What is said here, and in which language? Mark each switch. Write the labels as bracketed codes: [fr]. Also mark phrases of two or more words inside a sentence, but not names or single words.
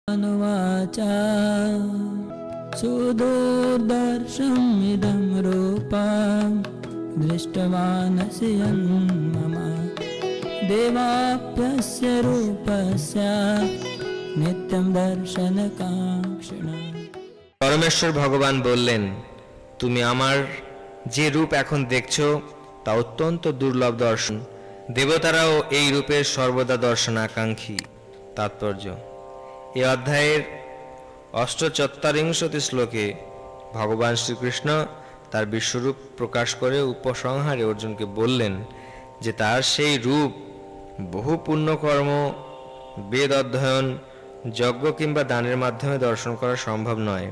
[sa] अनुवाच सुदुर्दर्शमिदं रूपं दृष्टवानसि यन्मम देवाप्यस्य रूपस्य नित्यं दर्शनकाङ्क्षिणा। [bn] পরমেশ্বর ভগবান বললেন, তুমি আমার যে রূপ এখন দেখছো তা অত্যন্ত দুর্লভ দর্শন। দেবতারাও এই রূপের সর্বদা দর্শনাকাঙ্ক্ষী। তাৎপর্য: এই অধ্যায়ের ৮৪ শ্লোকে ভগবান শ্রীকৃষ্ণ তার বিশ্বরূপ প্রকাশ করে উপসংহারে অর্জুনকে বললেন যে তার সেই রূপ বহু পুণ্যকর্ম, বেদ অধ্যয়ন, যজ্ঞ কিংবা দানের মাধ্যমে দর্শন করা সম্ভব নয়।